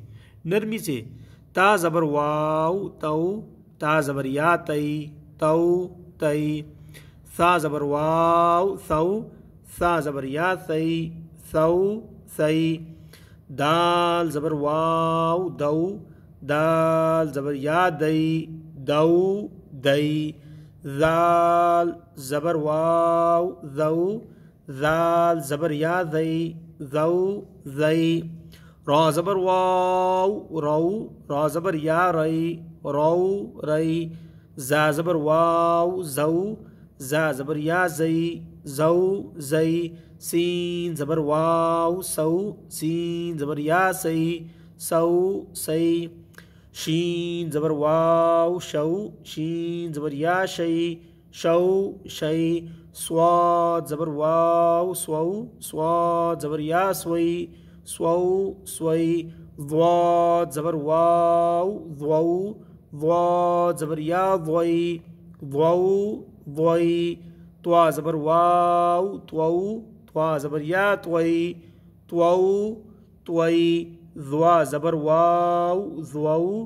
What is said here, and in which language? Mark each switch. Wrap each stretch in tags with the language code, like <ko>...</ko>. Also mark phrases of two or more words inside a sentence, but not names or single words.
<ur>نرمی سے تا زبر واو تو، تا زبر یا تئی تو تئی، سا زبر واو سو، سا زبر یا سی سو سی، دال زبر واو دو، دال زبر یا دئی دو دئی، زال زبر واو زو، زال زبر یا زئی زو زئی، را زبر واو رو، را زبر یا رئی رو رئی، زا زبر واو زو، زا زبر یا زئی زو زئی، سین زبر واو سو، سین زبر یا سی سو سی، شین زبر واو شو، شین زبر یا شئی شو شئی، صاد زبر واو سو، صاد زبر یا سوئی سو سوئی، ضاد زبر واو ضو، ضاد زبر یا ضوئی ضو ضوئی، طوا زبر واو طو، طوا زبر یا طوئی طو طوئی، ضوا زبر واو ضو،</ur>